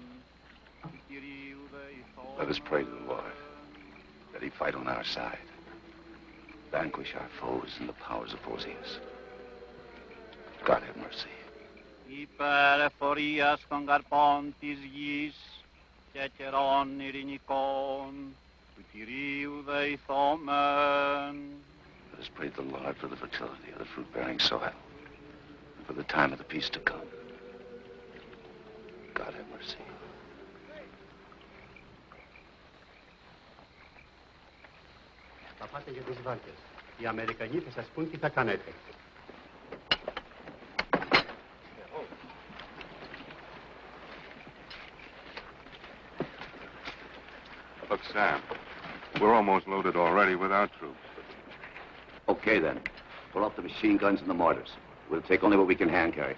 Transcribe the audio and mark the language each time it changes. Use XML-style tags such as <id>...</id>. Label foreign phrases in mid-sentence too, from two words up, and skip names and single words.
<el>Του Κυρίου δεηθόμεν.</el> <en>Let us pray to the Lord, that he fight on our side, vanquish our foes and the powers opposing us. God have mercy.</en> <el>Υπέρ εφορίας των καρπών της γης και καιρών ειρηνικών, του Κυρίου δεηθόμεν.</el> <en>Let us pray to the Lord for the fertility of the fruit-bearing soil, and for the time of the peace to come. God have mercy.</en> <el>Θα πάτε για τις βάρκες. Οι Αμερικανοί θα σας πούν τι θα κάνετε.</el> <en>Look, Sam, we're almost loaded already without troops. Okay, then. Pull up the machine guns and the mortars. We'll take only what we can hand carry.</en>